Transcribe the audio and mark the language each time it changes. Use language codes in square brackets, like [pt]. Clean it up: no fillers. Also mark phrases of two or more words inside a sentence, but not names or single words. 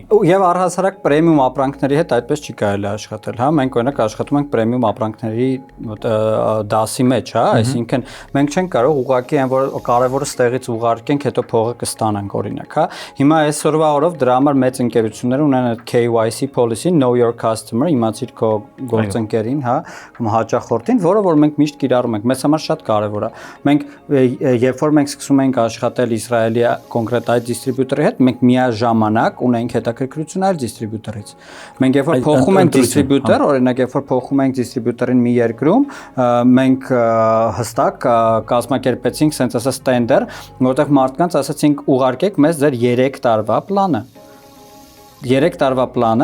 [hy] Եվ առհասարակ պրեմիում ապրանքների հետ այդպես չի կարելի աշխատել, հա, մենք օրինակ աշխատում ենք պրեմիում ապրանքների դասի մեջ, հա, այսինքն մենք չենք կարող ուղղակի այն որ կարևորը ստեղից ուղարկենք, հետո փողը կստանանք օրինակ, հա։ Հիմա այսօրվա օրով դրա համար մեծ ընկերություններ ունեն այդ [en] KYC policy, know your customer, [hy] իմացիր քո գործընկերին, հա, հաճախորդին, որը որ մենք միշտ կիրառում ենք, մեզ համար շատ կարևոր է։ Մենք երբ որ մենք սկսում ենք աշխատել Իսրայելի կոնկրետ այդ դիստրիբյուտորի հետ, մենք միաժամանակ ունենք հետաքրքրություն այլ դիստրիբյուտորից։ Մենք երբ որ փոխում ենք դիստրիբյուտոր, օրինակ երբ որ փոխում ենք դիստրիբյուտորին մի երկրում, մենք հստակ կազմակերպեցինք sense ասած տենդեր, որտեղ մարդկանց ասացինք ուղարկեք մեզ ձեր 3 տարվա պլանը։ 3 տարվա պլանը